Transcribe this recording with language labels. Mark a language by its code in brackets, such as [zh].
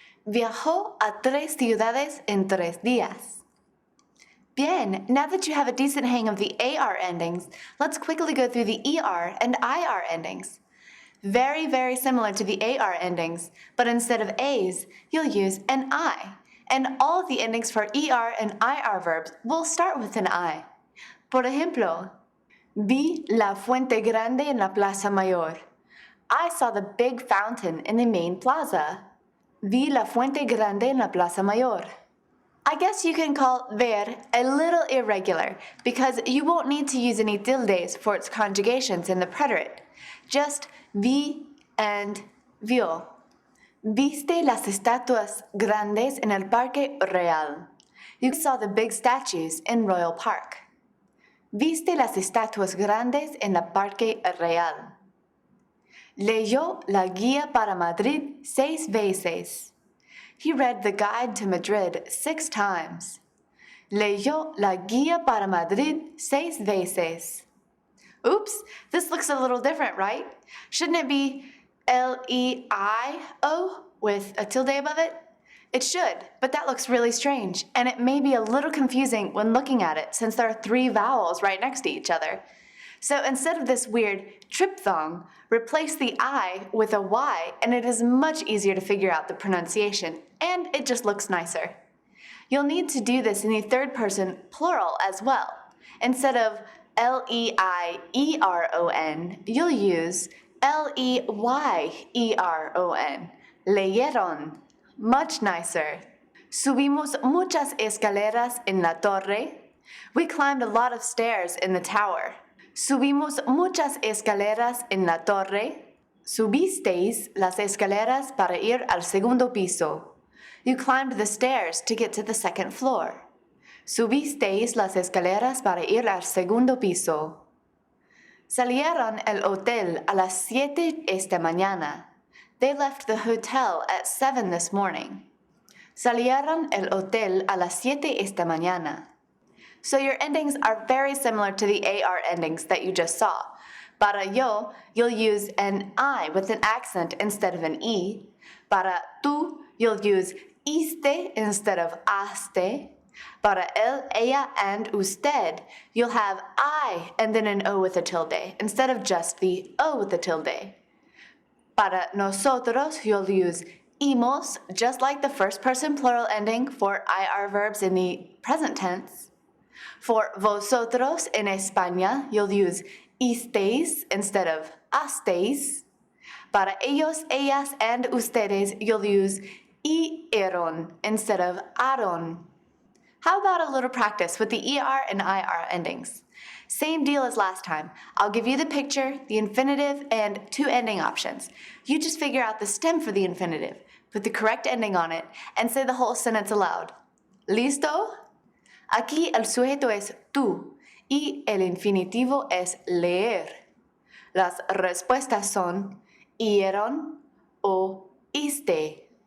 [es] Viajó a 3 ciudades en 3 días. [en] Bien, now that you have a decent hang of the AR endings, let's quickly go through the ER and IR endings. Very, very similar to the AR endings, but instead of A's, you'll use an I. And all the endings for ER and IR verbs will start with an I. [es] Por ejemplo, vi la fuente grande en la Plaza Mayor. [en] I saw the big fountain in the main plaza. [es] Vi la fuente grande en la Plaza Mayor. [en] I guess you can call ver a little irregular because you won't need to use any tildes for its conjugations in the preterite. Just vi and vio. [es] Viste las estatuas grandes en el Parque Real. [en] You saw the big statues in Royal Park. [es] Viste las estatuas grandes en el Parque Real. Leyó la guía para Madrid 6 veces. [en] He read the guide to Madrid 6 times. [es] Leyó la guía para Madrid 6 veces. [en] Oops, this looks a little different, right? Shouldn't it be L-E-I-O with a tilde above it? It should, but that looks really strange, and it may be a little confusing when looking at it since there are 3 vowels right next to each other. So instead of this weird triphthong, replace the I with a Y, and it is much easier to figure out the pronunciation, and it just looks nicer. You'll need to do this in the third person plural as well. Instead of L-E-I-E-R-O-N, you'll use L-E-Y-E-R-O-N. Leyeron. Much nicer. [es] Subimos muchas escaleras en la torre. [en] We climbed a lot of stairs in the tower. [es] Subimos muchas escaleras en la torre. Subisteis las escaleras para ir al segundo piso. [en] You climbed the stairs to get to the second floor. [es] Subisteis las escaleras para ir al segundo piso. Salieron el hotel a las 7 esta mañana. [en] They left the hotel at 7 this morning. [es] Salieron el hotel a las 7 esta mañana. [en] So your endings are very similar to the AR endings that you just saw. Para yo, you'll use an I with an accent instead of an E. Para tú, you'll use iste instead of aste. Para él, ella, and usted, you'll have I and then an O with a tilde instead of just the O with the tilde. Para nosotros, you'll use imos, just like the first person plural ending for IR verbs in the present tense. For vosotros in España, you'll use isteis instead of asteis. Para ellos, ellas, and ustedes, you'll use ieron instead of aron. How about a little practice with the ER and IR endings? Same deal as last time. I'll give you the picture, the infinitive, and 2 ending options. You just figure out the stem for the infinitive, put the correct ending on it, and say the whole sentence aloud. [es] ¿Listo? Aquí el sujeto es tú y el infinitivo es leer. Las respuestas son ieron o iste.